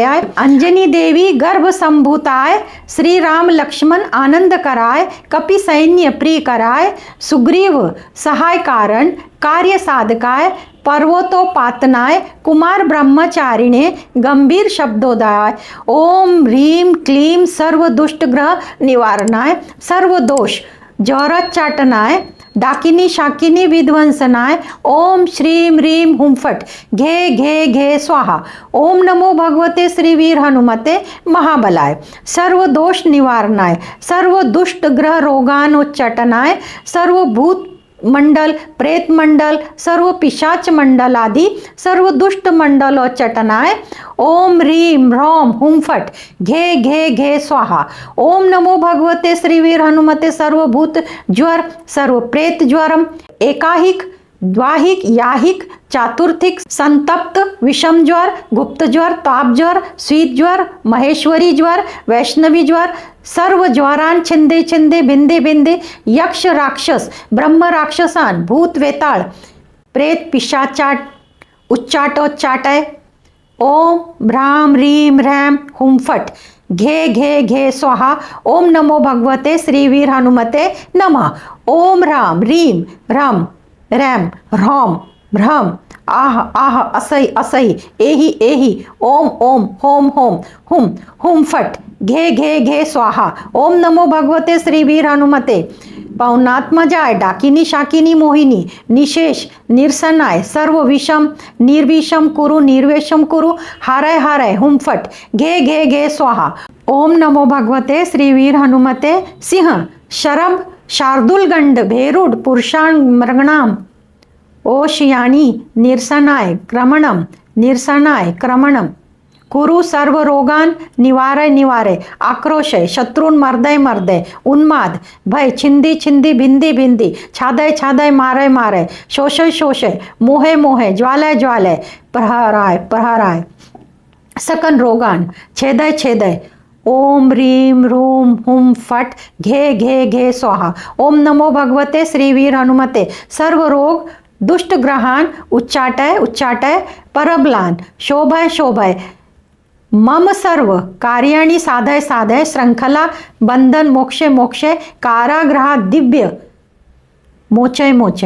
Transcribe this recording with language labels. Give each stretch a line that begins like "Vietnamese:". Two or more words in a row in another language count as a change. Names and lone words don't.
Sanskrit: अंजनी देवी गर्भ संभूताय श्री राम लक्ष्मण आनंद कराय कपि सैन्य प्रिय कराय सुग्रीव सहाय कारण कार्य साधकाय पर्वतोपातनाय कुमार ब्रह्मचारिणे गंभीर शब्दोदय ओम ह्रीम क्लीम सर्व दुष्ट ग्रह निवारणाय सर्व दोष जौरच्चाटनाय डाकिनी शाकिनी विध्वंसनाय ओम श्रीम ह्रीम हुम फट घे घे घे स्वाहा। ओम नमो भगवते श्री वीर हनुमते महाबलाय सर्व दोष निवारणाय सर्व दुष्ट ग्रह रोगानोच्चाटनाय सर्व भूत मंडल प्रेत मंडल सर्व पिशाच मंडल आदि सर्व दुष्ट मंडलोच्चाटनाय ओम ह्रीम ह्रौम हुम फट घे घे घे स्वाहा। ओम नमो भगवते श्रीवीर हनुमते सर्वभूत ज्वर सर्व प्रेत ज्वरम एकाहिक द्वाहिक याहिक चातुर्थिक संतप्त विषम ज्वर गुप्त ज्वर ताप ज्वर शीत ज्वर महेश्वरी ज्वर वैष्णवी ज्वर सर्व ज्वरान छिंदे छिंदे भिंदे भिंदे यक्ष राक्षस ब्रह्म राक्षसान भूत वेताळ प्रेत पिशाचाट उच्चाटोच्चाटय ओम भ्राम ह्रीम ह्रैम हुम फट घे घे घे स्वाहा। ओम नमो भगवते श्रीवीर हनुमते नमः। ओम राम ह्रीम ह्रम रैम ह्रौम भ्रम आह आह असई असई एहि एहि ओम ओम होम होम हुम हुम फट घे घे घे स्वाहा। ओम नमो भगवते श्रीवीर हनुमते पौनात्मजाय डाकिनी शाकिनी मोहिनी निशेष निरसनाय सर्व विषम निर्विषम कुरु निर्वेशम कुरु हारय हारय हुम फट घे घे घे स्वाहा। ओम नमो भगवते श्रीवीर हनुमते सिंह शरभ शार्दुलगंड भेरुड पुरुषाण मृगणाम ओशयानी निरसनाय क्रमणम कुरु सर्व रोगान निवारय निवारय आक्रोशय शत्रुन मर्दय मर्दय उन्माद भय छिंदी छिंदी भिंदी भिंदी छादय छादय मारय मारय शोषय शोषय मोहे मोहे ज्वालय ज्वालय प्रहराय प्रहराय सकन रोगान छेदय छेदय ओम ह्रीम ह्रूम हुम फट घे घे घे स्वाहा। ओम नमो भगवते श्रीवीर हनुमते सर्व रोग दुष्ट ग्रहान उच्चाटय उच्चाटय परबलान शोभय शोभय मम सर्व कार्याणि साधय साधय श्रृंखला बंधन मोक्षे मोक्षे कारागृह दिव्य मोचय मोचय।